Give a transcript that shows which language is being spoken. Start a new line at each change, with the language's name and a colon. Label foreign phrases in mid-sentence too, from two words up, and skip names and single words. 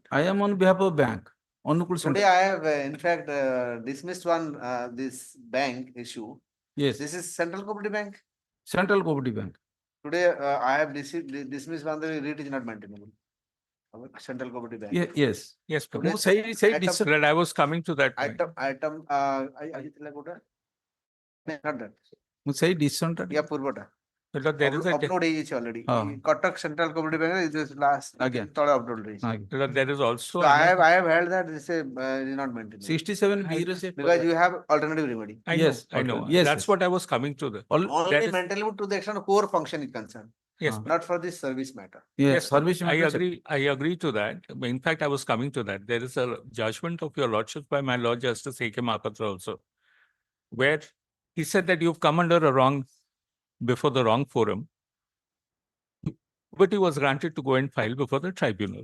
English: I am on behalf of bank Anukul today Center. I have in fact dismissed one this bank issue Yes, this is Central Cooperative Bank Central Cooperative Bank. today I have dismissed one the rate is not maintainable Central Cooperative Bank Yes. Yes, my
Odia: ମୁଁ
English: lord.
Odia: ସେଇ ସେଇ
English: Item- decision Lord, I was coming to that point. item
Odia: ଆଜିଥିଲା କୋଉଟା
English: not that
Odia: ମୁଁ ସେଇ decision ଟା या ପୂର୍ବଟା
English: My lord, there is a,
Odia: upload ହେଇଯାଇଛି already ହଁ
English: କଟକ Central Cooperative Bank it is last
Odia: ଆଜ୍ଞା ତଳେ upload ହେଇଛି ଆଜ୍ଞା
English: my lord, there is also. so I have held that this is not maintainable
Odia: 67 B ରେ ସେ
English: because you have alternative remedy I know, Yes, I know. yes, That's yes. what I was coming to the. All- only that is- maintainable to the extent core function is concerned Yes, Ah. my not for this service matter yes service I matter agree, I agree to that. In fact, I was coming to that. There is a judgment of your lordship by my Lord Justice A.K. Mahapatra also, where he said that you've come under a wrong, before the wrong forum, but he was granted to go and file before the tribunal.